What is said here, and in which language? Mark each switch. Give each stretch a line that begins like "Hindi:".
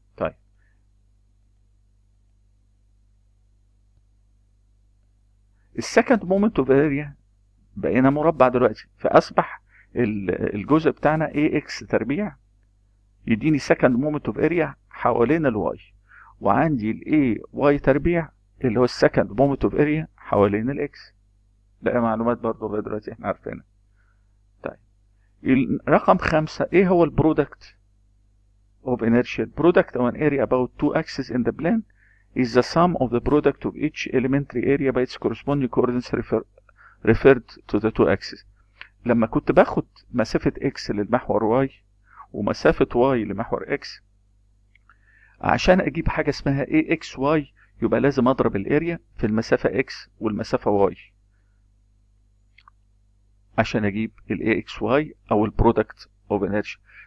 Arabic: طيب السكند مومنت اوف اريا بقينا مربع دلوقتي، فاصبح الجزء بتاعنا ax تربيع يديني سكند مومنت اوف اريا حوالين الواي، وعندي الاي واي تربيع اللي هو السكند مومنت اوف اريا حوالين الاكس. ده معلومات برضه لغايه دلوقتي احنا عارفينها. طيب رقم 5، ايه هو
English: البرودكت of inertia؟ product of an area about two axes in the plane is the sum of the product of each elementary area by its corresponding coordinates referred to the two axes.
Arabic: لما كنت باخد مسافة x للمحور y ومسافة y لمحور x، عشان اجيب حاجة اسمها AXY يبقى لازم اضرب الاريا في المسافة x والمسافة y عشان اجيب ال AXY او البرودكت اوف انرجي.